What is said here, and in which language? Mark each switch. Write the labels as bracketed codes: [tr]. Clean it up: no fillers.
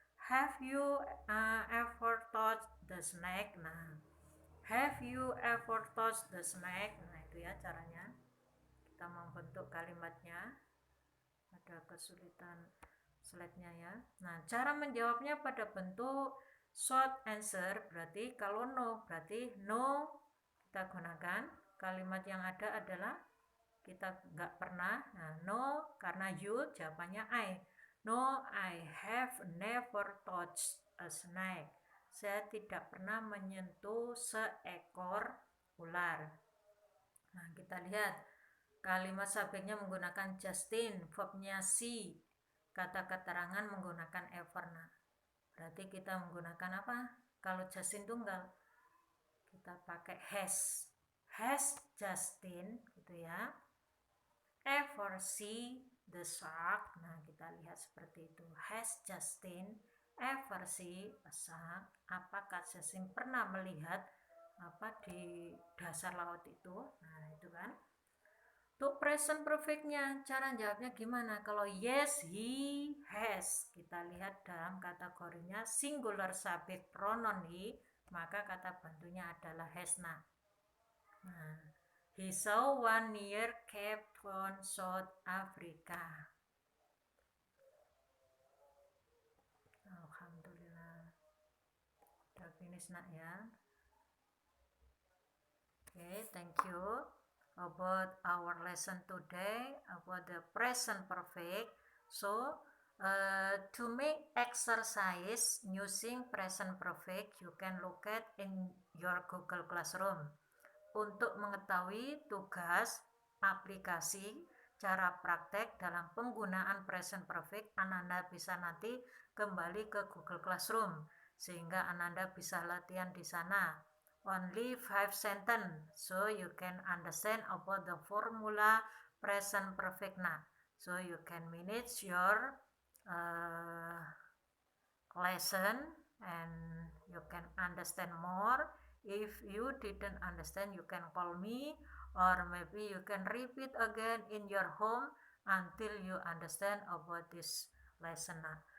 [en] Have you ever touched the snake? Nah, have you ever touched the snake? [id] Nah, itu ya caranya. Kita membentuk kalimatnya. Ada kesulitan slide-nya ya. Nah, cara menjawabnya pada bentuk short answer, berarti kalau no, berarti no kita gunakan. Kalimat yang ada adalah kita nggak pernah. Nah, no karena you, jawabannya I. [en] No, I have never touched a snake. [id] Saya tidak pernah menyentuh seekor ular. Nah, kita lihat kalimat subjeknya menggunakan Justin, verbnya she, kata keterangan menggunakan ever. Nah, berarti kita menggunakan apa? Kalau Justin tunggal, kita pakai has. [en] Has Justin, [id] gitu ya. [en] Ever see the shark? [id] Nah, kita lihat seperti itu. [en] Has Justin ever see a shark? [id] Apakah Justin pernah melihat apa di dasar laut itu? Nah, itu kan. Untuk present perfect-nya, cara jawabnya gimana? Kalau [en] yes, he has. [id] Kita lihat dalam kategorinya [en] singular subject pronoun he, [id] maka kata bantunya adalah has. [en] Nah, he saw one near Cape Town, South Africa. [id] Alhamdulillah. Udah finish nak ya. [en] Okay, thank you. About our lesson today about the present perfect. So to make exercise using present perfect, you can look at in your Google Classroom. [id] Untuk mengetahui tugas aplikasi cara praktek dalam penggunaan present perfect, Ananda bisa nanti kembali ke Google Classroom sehingga Ananda bisa latihan di sana. [en] only 5 sentences, so you can understand about the formula present perfect now. So you can manage your uh, lesson and you can understand more. If you didn't understand, you can call me, or maybe you can repeat again in your home until you understand about this lesson now.